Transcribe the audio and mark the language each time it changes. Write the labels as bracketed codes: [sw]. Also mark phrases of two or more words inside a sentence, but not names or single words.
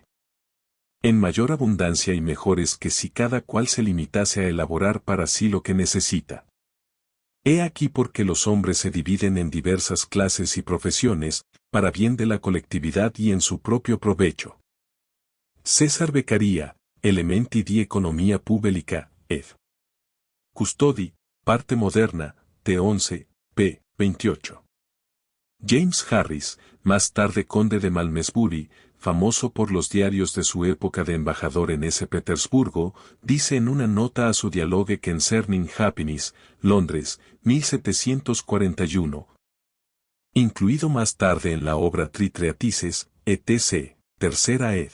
[es] En mayor abundancia y mejores que si cada cual se limitase a elaborar para sí lo que necesita. He aquí por qué los hombres se dividen en diversas clases y profesiones, para bien de la colectividad y en su propio provecho. César Beccaria, Elementi di Economia Pubblica, ed. Custodi, parte moderna, T11, p. 28. James Harris, más tarde conde de Malmesbury, famoso por los diarios de su época de embajador en ese Petersburgo, dice en una nota a su dialogue Concerning Happiness, Londres, 1741. Incluido más tarde en la obra Treatises, etc., tercera ed.